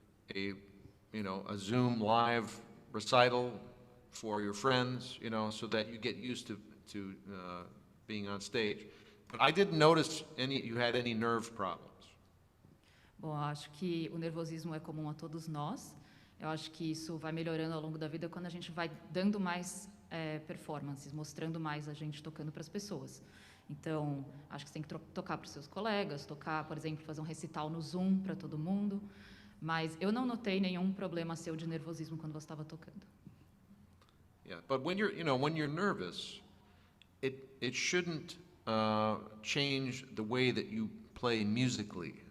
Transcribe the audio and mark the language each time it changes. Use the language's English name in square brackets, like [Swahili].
[English] a Zoom live recital for your friends, so that you get used to being on stage. But I didn't notice you had any nerve problems. [Portuguese] Bom, acho que o nervosismo é comum a todos nós. Eu acho que isso vai melhorando ao longo da vida quando a gente vai dando mais performances, mostrando mais a gente tocando para as pessoas. Então, acho que você tem que tocar para os seus colegas, tocar, por exemplo, fazer um recital no Zoom para todo mundo. Mas eu não notei nenhum problema seu de nervosismo quando você estava tocando. [English] Yeah, but when you're nervous, it shouldn't change the way that you play musically.